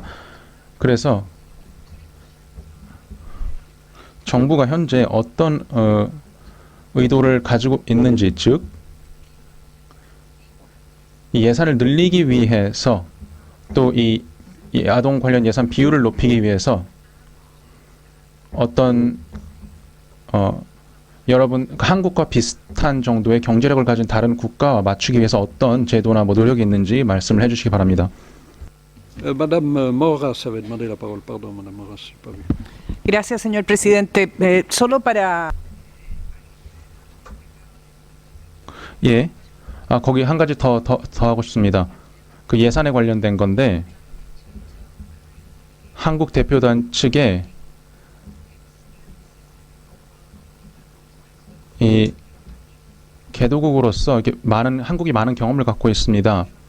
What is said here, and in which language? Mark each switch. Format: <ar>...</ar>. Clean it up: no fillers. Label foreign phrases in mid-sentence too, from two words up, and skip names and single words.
<ko>그래서 정부가 현재 어떤 의도를 가지고 있는지, 즉 이 예산을 늘리기 위해서 또 이 아동 관련 예산 비율을 높이기 위해서 어떤 여러분 한국과 비슷한 정도의 경제력을 가진 다른 국가와 맞추기 위해서 어떤 제도나 뭐 노력이 있는지 말씀을 해주시기 바랍니다.</ko> <fr>madame Moras avait demandé la parole. Pardon, madame Moras, je n'ai pas vu.</fr> <es>Gracias, señor presidente. Solo para</es> <ko>예. 거기 한 가지 더 하고 싶습니다. 그 예산에 관련된 건데 한국 대표단 측에 이 개도국으로서 이렇게 한국이 많은 경험을 갖고 있습니다.</ko>